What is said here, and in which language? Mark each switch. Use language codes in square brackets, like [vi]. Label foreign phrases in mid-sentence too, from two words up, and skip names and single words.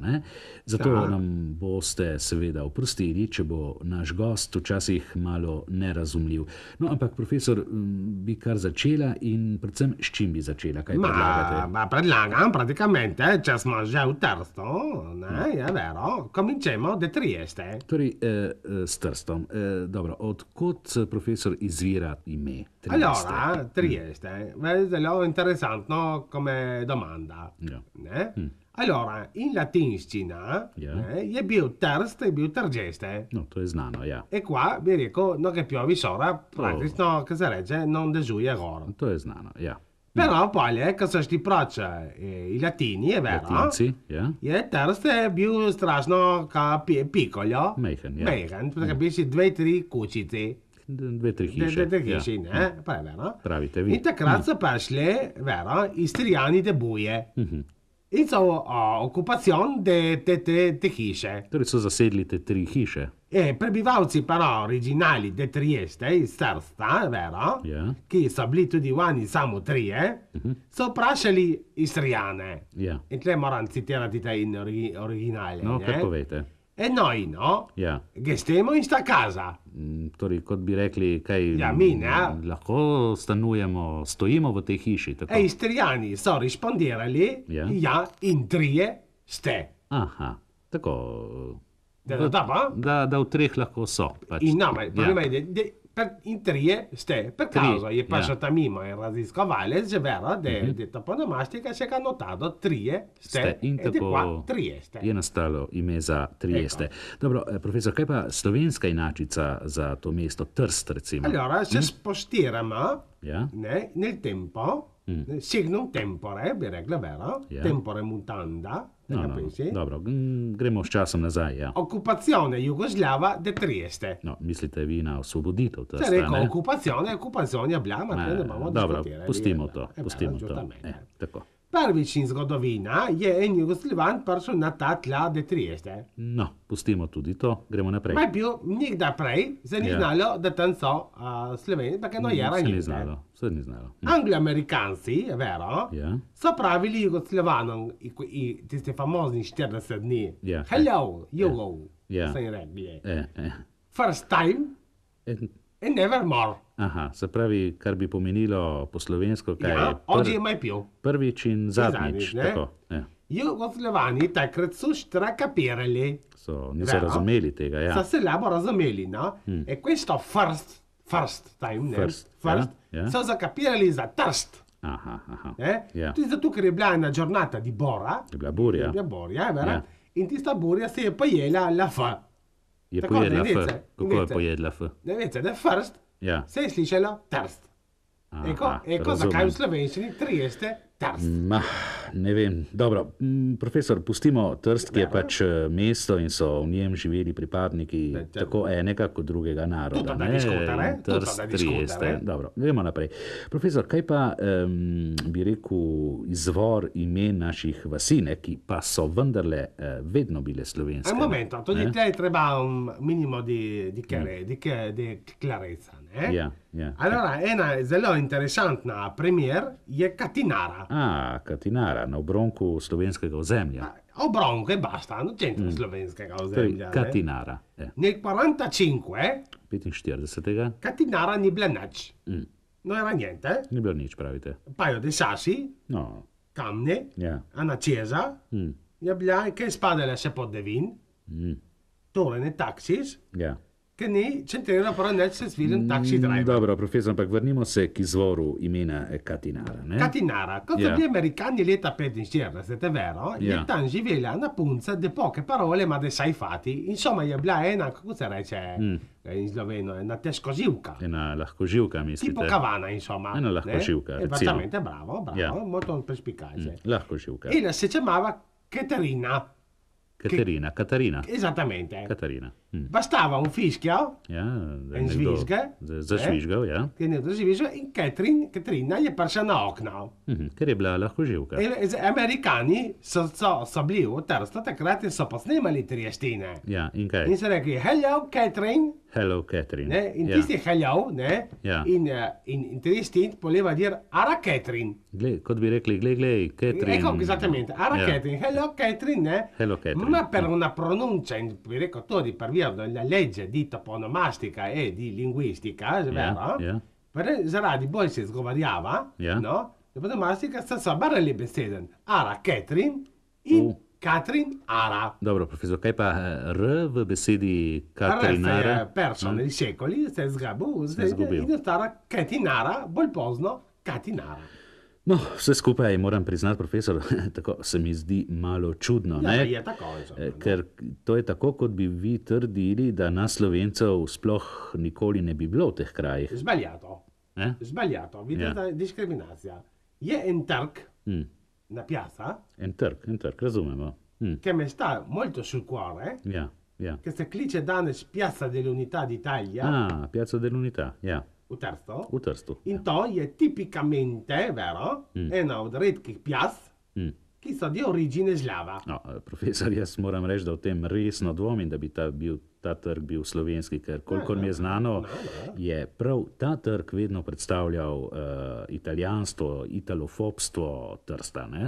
[sl] Zato nam boste seveda oprostili, če bo naš gost včasih malo nerazumljiv. No, ampak profesor, bi kar začela in predvsem s čim bi začela? Kaj predlagate? Predlagam praticamente, če smo že v Trstu, [it] je vero, cominciamo da Trieste. [sl] Torej, s Trstom. Dobro, odkot, profesor, izvira ime Trieste? [it] Allora, Trieste, [sl] zelo interessantno [it] come domanda. Allora, [sl] in latinščina je bil Trst e bil Trgeste. No, to je znano, ja. [it] E qua vi dico, no che piove sopra, praktično, che si reče, non [sl] dežuje gor. To je znano, ja. [it] Però poi, [sl] ko so šli proč [it] i latini, je vero, [sl] Latinci, ja. Je Trst bil strašno piccolo. Mejhen, ja. Mejhen, perché bili 2-3 kućice. 2-3 hiše. 2-3 hiše, ne? Pa [it] je vero. [sl] Pravite vi. In takrat so prišli, vero, Istrijani de buje. In so okupacion te hiše. Torej so zasedli te 3 hiše. [it] E prebivalci però originali de Trieste, [sl] iz Trsta, vero, ki so bili tudi vani samo 3, so vprašali Istrijane. In tle moram citirati te in originale. No, kar povejte. [it] E noi, no? Che stiamo in sta casa. [sl] Torej, kot bi rekli, kaj lahko stanujemo, stojimo v tej hiši. E Istrijani so rispondirali, ja, in 3 ste. Aha, tako. Da v 3 lahko so. In no, [it] ma problema è [sl] in 3 ste, [it] per caso je passato mimo il raziskovalec, je vero, de toponomastika [sl] se ga [it] notato 3 ste [sl] in tako Trieste. Je nastalo ime za Trieste. Dobro, profesor, kaj pa slovenska inačica za to mesto Trst, recimo? [it] Allora, se spostiramo nel tempo, [la] signum tempore, [sl] bi rekla, vero? [la] Tempore mutanda. [sl] Dobro, gremo s časom nazaj, ja. [it] Occupazione jugoslava de Trieste. [sl] No, mislite vi na osvoboditev Trsta, ne? Se reko, [it] occupazione abbiamo, [sl] ne bomo dobro, pustimo to. Tako. Prvič in zgodovina je en Jugoslavan prišel na ta tla de Trieste. No, pustimo tudi to, gremo naprej. Ma je bil nikdaj prej, se ni znalo, da tam so Sloveni, [it] perché non era niente. [sl] Se ni znalo. Anglo-amerikanci, [it] je vero, [sl] so pravili Jugoslavanom tisti famozni 40 dni. Hello, Jugo, so jim rekli. [en] First time and never more. [sl] Aha, se pravi, kar bi pomenilo po slovensko, kaj je [it] oggi mai più. [sl] Prvič in zadnjič. Jugoslavani takrat so capirali. Niso razumeli tega, ja. So se slabo razumeli, no? [it] E questo [en] first time, [sl] so capirali za Trst. Aha. Tudi zato, ker je bila ena [it] giornata di bora. [sl] Je bila burja. In tista burja se je pojela la F. Je pojedla F. Kako je pojedla F? Ne veste, da first se je slišalo Trst. Eko, zakaj v slovenščini Trieste Trst? Ne vem. Dobro, profesor, pustimo Trst, ki je pač mesto in so v njem živeli pripadniki tako enega kot drugega naroda. Trst, Trieste. Dobro, gremo naprej. Profesor, kaj pa bi rekel izvor imen naših vasine, ki pa so vendarle vedno bile slovenske? [it] Un momento, [sl] tudi tle treba [it] un minimo di clarezza. Allora, [sl] ena zelo interesantna primer je Katinara. Katinara, na obronku slovenskega ozemlja. [it] Obronko e basta, non c'entra [sl] slovenskega ozemlja. Katinara. [it] Nel 45. [sl] Katinara ni bila nič. [it] Non era niente. [sl] Ni bilo nič, pravite. [it] Un paio di sassi, kamne, una chiesa, [sl] je bila, kaj spadala se pod Devin, Torej, ne taksis. Ja. Ker ni centralno paranet se svilen taksi driver. Dobro, profesor, ampak vrnimo se k izvoru imena Catinara. Ne? Catinara, kot so [it] gli americani [sl] leta 45, [it] è vero? [sl] Je tam živela na punca [it] de poche parole, ma de sai fatti. Insomma, [sl] je bila ena, kako se reče in sloveno, ena težkoživka. Ena lahkoživka, mislite? [it] Tipo cavana, insomma. [sl] Ena lahkoživka. [it] Esattamente, bravo, molto perspicace. [sl] Lahkoživka. [it] E si chiamava Caterina. Caterina. Esattamente. Caterina. Bastava un fischio, un [sl] zvižge, zašvižgal, che nekdo zvižgal in Caterina je prišla na okno. Ker je bila lahkoživka. Amerikani so bili v Trstu, takrat so pa snemali Triestine. Ja, in kaj? In so rekli, [en] hello, Catherine. Hello, Catherine. [sl] In tisti [it] hello, in Triestin voleva dire, ara Catherine. [sl] Kot bi rekli, glej, Catherine. [it] Ecco, esattamente, ara Catherine, hello, Catherine. [en] Hello, Catherine. [it] Ma per una pronuncia, vi ricordo, per via della legge di toponomastica e di linguistica, è vero? Per Zaradi poi si sgovariava, no? [sl] Toponomastica sta barreli beseden. Ara Catherine in Catherine Ara. Dobro, profesor, kaj pa R v besedi Caterinara? [it] R je perso nei secoli, [sl] se zgubil. In stara Catinara, bolj pozno Catinara. No, vse skupaj moram priznati, profesor, tako se mi zdi malo čudno. Ja, je tako. Ker to je tako, kot bi vi trdili, da nas Slovencev sploh nikoli ne bi bilo v teh krajih. [it] Sbagliato. Sbagliato. [sl] Vidite, diskriminacija. Je en trg na piazza. En trg, razumemo. [it] Che mi sta molto sul cuore. Che si dice danes Piazza dell'Unità d'Italia. Ah, Piazza dell'Unità, [sl] V Trstu. In to je tipicamente, vero, ena od redkih piaz, ki so [it] di origine slava. [sl] No, profesor, jaz moram reči, da v tem resno dvomim, da bi ta trg bil slovenski, ker kolikor mi je znano, je prav ta trg vedno predstavljal italijanstvo, italofobstvo Trsta, ne?